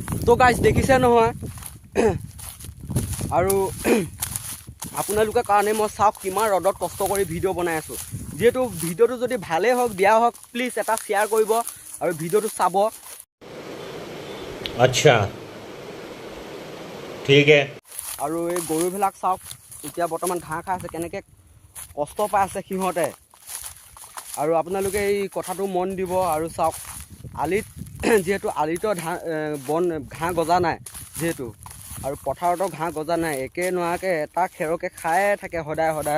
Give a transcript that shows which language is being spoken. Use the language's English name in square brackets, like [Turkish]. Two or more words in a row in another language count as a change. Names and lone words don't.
[Assamese] চ' গাইজ দেখিছে নহয় আৰু আপোনালোকৰ কাৰণে মই চাওক কিমান ৰ'দত কষ্ট কৰি ভিডিঅ' বনাই আছোঁ। যিহেতু ভিডিঅ'টো যদি ভালেই হওক বেয়া হওক প্লিজ এটা শ্বেয়াৰ কৰিব আৰু ভিডিঅ'টো চাব। [Hindi] अच्छा ठीक है। [Assamese] আৰু এই গৰুবিলাক চাওক এতিয়া বৰ্তমান ঘাঁহ খাই আছে, কেনেকৈ কষ্ট পাই আছে সিহঁতে। আৰু আপোনালোকে এই কথাটো মন দিব আৰু চাওক আলিত যিহেতু আলিতো ঘাঁহ গজা নাই যিহেতু, আৰু পথাৰতো ঘাঁহ গজা নাই, একে নোহোৱাকৈ এটা খেৰকে খায়ে থাকে সদায় সদায়।